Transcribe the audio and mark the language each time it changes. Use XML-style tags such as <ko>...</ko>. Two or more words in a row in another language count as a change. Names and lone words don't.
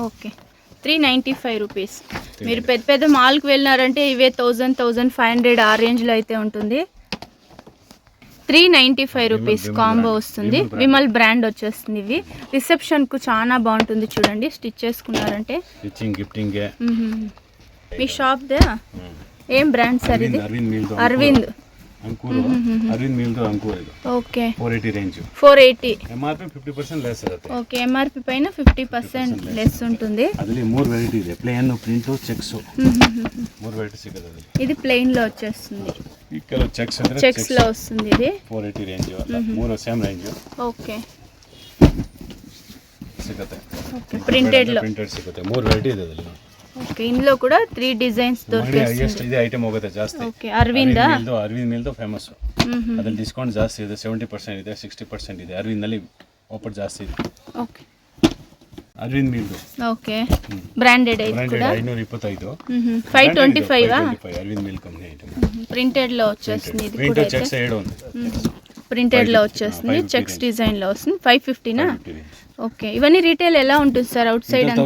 <te>ఓకే 395 రూపీస్ మీరు పెద్ద పెద్ద మాల్కి వెళ్ళినారంటే ఇవే 1500 ఆ రేంజ్లో అయితే ఉంటుంది 395 రూపీస్ కాంబో వస్తుంది విమల్ బ్రాండ్ వచ్చేస్తుంది ఇవి రిసెప్షన్కు చాలా బాగుంటుంది చూడండి స్టిచ్ చేసుకున్నారంటే గిఫ్టింగ్ మీ షాప్ దే ఏం బ్రాండ్ సార్ ఇది అరవింద్</te> <kn>ಅರವಿಂದ್ ಮಿಲ್ದು ಅಂಕೂರ್ ಇದು</kn> <te>ఓకే</te> <kn>480 ರೇಂಜ್ 480 MRP 50% ಲೆಸ್ ಇರುತ್ತೆ</kn> <te>ఓకే ఎంఆర్పి పైన 50% లెస్ ఉంటుంది</te> <kn>ಅದರಲ್ಲಿ 3 ವೆರೈಟಿ ಇದೆ ಪ್ಲೇನ್ ಪ್ರಿಂಟ್ ಚೆಕ್ಸ್ 3 ವೆರೈಟಿ ಸಿಗುತ್ತೆ ಅದರಲ್ಲಿ</kn> <te>ఇది ప్లెయిన్ లో వచ్చేస్తుంది</te> <kn>ಈ ಕೆಲವು ಚೆಕ್ಸ್ ಅಂದ್ರೆ</kn> <te>చెక్స్ లో వస్తుంది ఇది</te> <kn>480 ರೇಂಜ್ ಅಲ್ಲ 3</kn> <en>same range</en> <te>ఓకే</te> <kn>ಸಿಗುತ್ತೆ</kn> <te>ప్రింటెడ్ లో</te> <kn>ಪ್ರಿಂಟೆಡ್ ಸಿಗುತ್ತೆ 3 ವೆರೈಟಿ ಇದೆ ಅದರಲ್ಲಿ</kn> <te>ఓకే ఇందులో కూడా 3 డిజైన్స్ దొరుకుతాయి</te> <kn>ಎಷ್ಟು ಇದೆ ಐಟಮ್ ಹೋಗುತ್ತೆ ಜಾಸ್ತಿ</kn> <te>ఓకే అరవిందా</te> <kn>ಅರವಿಂದ್ ಮಿಲ್ದು ಫೇಮಸ್ ಅದ್ರಲ್ಲಿ ಡಿಸ್ಕೌಂಟ್ ಜಾಸ್ತಿ ಇದೆ 70% ಇದೆ 60% ಇದೆ ಅರವಿಂದ್ ನಲ್ಲಿ ಆಫರ್ ಜಾಸ್ತಿ ಇದೆ</kn> <te>ఓకే</te> <kn>ಅರವಿಂದ್ ಮಿಲ್ದು</kn> <te>ఓకే బ్రాండెడ్ అయితే కూడా 525 525 అరవింద్ మిల్</te> <en>company item</en> <te>ప్రింటెడ్ లో వచ్చేస్తుంది ఇది ప్రింట్ కూడా చెక్స్ 7 ఉంది ప్రింటెడ్ లో వచ్చేస్తుంది చెక్స్ డిజైన్ లో వస్తుంది 550 నా ఓకే, ఇవన్నీ రీటైల్ ఎలా ఉంటుంది సార్ అవుట్ సైడ్ అంతా?</te>